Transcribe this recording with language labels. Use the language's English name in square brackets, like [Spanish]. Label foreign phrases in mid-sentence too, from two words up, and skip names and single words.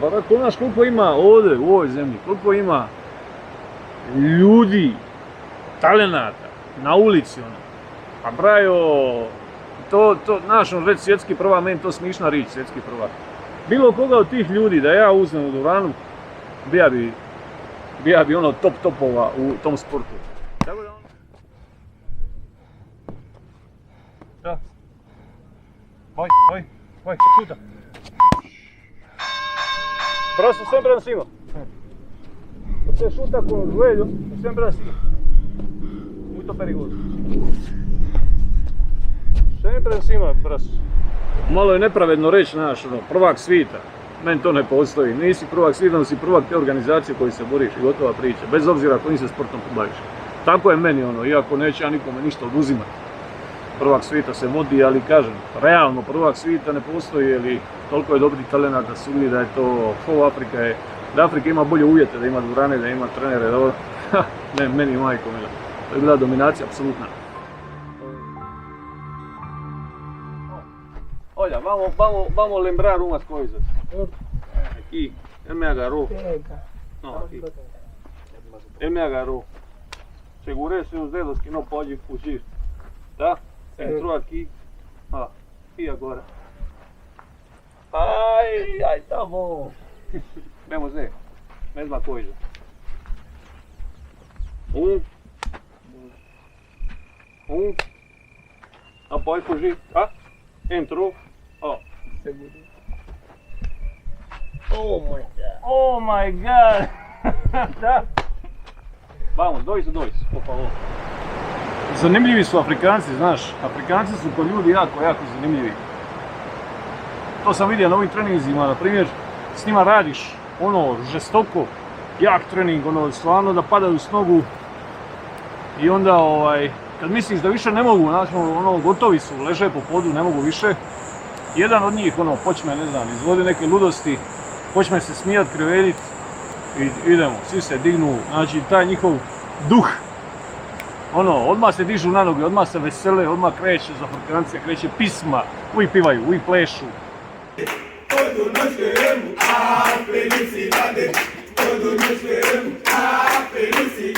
[Croatian] Pa tako, znaš, koliko ima ovdje u ovoj zemlji, koliko ima ljudi, talenata, na ulici, ono, a brajo, znaš, ono, reći svjetski prvak, meni to smišna riječ, svjetski prvak. Bilo koga od tih ljudi da ja uzmem u dvoranu, bija bi ono top topova u tom sportu. Tako da ono... Da. [Portuguese] Vai, šuta. Braço sempre pra cima. Você chuta com o joelho sempre assim. Muito perigoso. Sempre em cima, braço. [Croatian] Malo je nepravedno reći, znaš, ono, prvak svita. Meni to ne postoji. Nisi prvak svita, si prvak te organizacije koji se boriš i gotova priča. Bez obzira kojim se sportom baviš. Tako je meni ono, iako neće ja nikome ništa oduzimati. Prvak svita se vodi, ali kažem, realno prvak svita ne postoji, jer toliko je dobrih talenata svugdje da je to, da Afrika ima bolje uvjete, da ima dvorane, da ima trenere, da ne, meni majko mila. To je bila dominacija, apsolutna. [Portuguese] Olha, vamos lembrar umas coisas. Aqui, ele me agarrou. Não, aqui. Ele me agarrou. Segurei seus dedos que não pode fugir. Tá? Entrou aqui. Ó, e agora? Ai, tá bom. Vamos ver. Mesma coisa. Não pode fugir, tá? Entrou. Ó. [English] Oh my god! [Portuguese] Tá? Vamos, 2 por favor. [Croatian] Zanimljivi su Afrikanci, znaš. Afrikanci su ko ljudi jako zanimljivi. To sam vidio na ovim treninzima, na primjer, s njima radiš ono žestoko, jak trening, ono stvarno da padaju s nogu i onda kad misliš da više ne mogu, znači ono gotovi su, leže po podu, ne mogu više. Jedan od njih ono počne, ne znam, izvodi neke ludosti, počne se smijat, krivelit i idemo, svi se dignu, znači taj njihov duh, ono, odmah se dižu na noge, odmah se vesele, odmah kreće za Afrikance, kreće pisma, uvijek pivaju, uvijek plešu. [Portuguese] Todos nós queremos a felicidade. Todos nós queremos a felicidade.